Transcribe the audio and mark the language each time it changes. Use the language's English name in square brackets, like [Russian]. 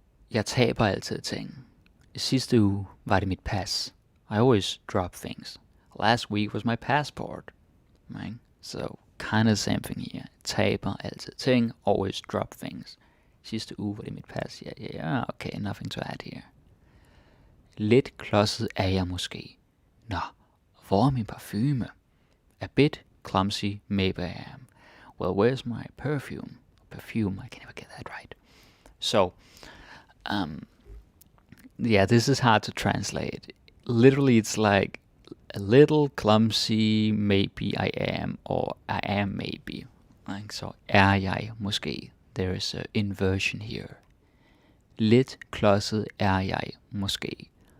[Danish] Jeg taber altid ting. Sidste uge var det mit pas. [English] I always drop things. Last week was my passport. Right? So kind of the same thing here. [Danish] Taber altid ting. [English] Always drop things. [Danish] Sidste uge var det mit pas. [English] Ja, okay, nothing to add here. [Danish] Lidt klodset er jeg måske. Nå, hvor er min parfume? [English] A bit clumsy, maybe I am. Well, where's my perfume? Perfume, I can never get that right. So, yeah, this is hard to translate. Literally, it's like a little clumsy, maybe I am, or I am maybe. Like, so, [Danish] er jeg måske. [English] There is an inversion here. [Danish] Lidt klodset er jeg måske.